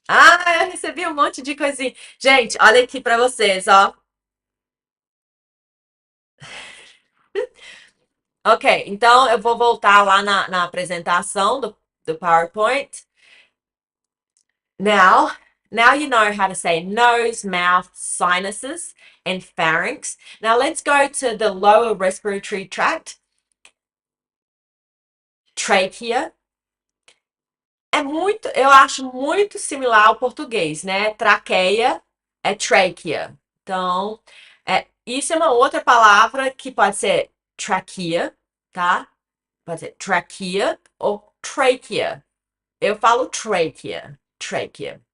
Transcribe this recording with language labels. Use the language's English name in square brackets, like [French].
[Portuguese] Ah, eu recebi um monte de coisinha. Gente, olha aqui pra vocês, ó. Ok, então eu vou voltar lá na apresentação do PowerPoint. [English] Now you know how to say nose, mouth, sinuses, and pharynx. Now let's go to the lower respiratory tract. Trachea. [Portuguese] Eu acho muito similar ao português, né? Traqueia é trachea. Então, isso é uma outra palavra que pode ser trachea, tá? Pode ser trachea ou trachea. Eu falo trachea. Trachea.